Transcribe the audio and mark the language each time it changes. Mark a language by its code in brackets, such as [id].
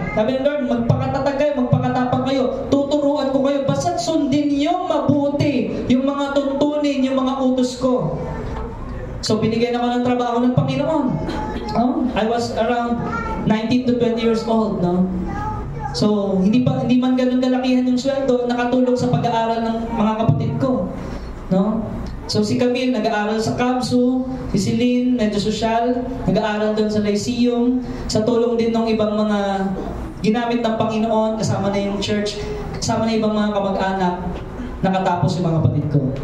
[tl] Sabi ng Lord, magpakatatag kayo, magpakatapang kayo. Tuturuan ko kayo, basta't sundin niyo mabuti yung mga tuntunin, yung mga utos ko. So, binigyan ako ng trabaho ng Panginoon. No? [en] I was around 19 to 20 years old, no? [tl] So, hindi man ganun kalakihan yung sweldo, nakatulong sa pag-aaral ng mga kapatid ko. No? So, si Camille, nag-aaral sa Kamsu, si Celine, medyo sosyal, nag-aaral doon sa Lyceum, sa tulong din ng ibang mga ginamit ng Panginoon, kasama na yung church, kasama na ibang mga kamag-anak, nakatapos yung mga kapatid ko.